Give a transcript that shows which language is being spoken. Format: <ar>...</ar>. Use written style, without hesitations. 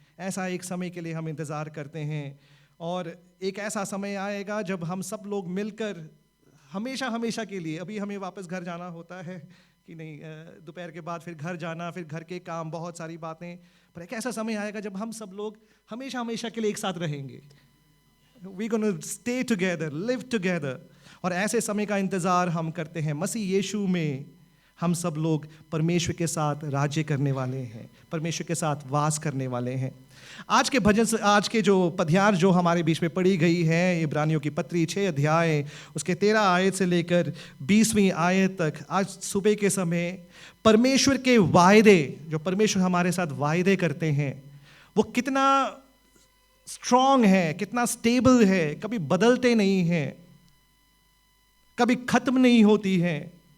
<hi>ऐसा एक समय के लिए हम इंतज़ार करते हैं और एक ऐसा समय आएगा जब हम सब लोग मिलकर हमेशा के लिए, अभी हमें वापस घर जाना होता है कि नहीं, दोपहर के बाद फिर घर जाना, फिर घर के काम, बहुत सारी बातें, पर एक ऐसा समय आएगा जब हम सब लोग हमेशा के लिए एक साथ रहेंगे।</hi> <en>We're going to stay together, live together।</en> <hi>और ऐसे समय का इंतज़ार हम करते हैं। मसीह यीशु में हम सब लोग परमेश्वर के साथ राज्य करने वाले हैं, परमेश्वर के साथ वास करने वाले हैं। आज के भजन से, आज के जो पद्यार जो हमारे बीच में पढ़ी गई है, इब्रानियों की पत्री 6 अध्याय उसके 13 आयत से लेकर 20वीं आयत तक, आज सुबह के समय परमेश्वर के वायदे, जो परमेश्वर हमारे साथ वायदे करते हैं, वो कितना स्ट्रॉन्ग है, कितना स्टेबल है, कभी बदलते नहीं हैं, कभी खत्म नहीं होती हैं।</hi>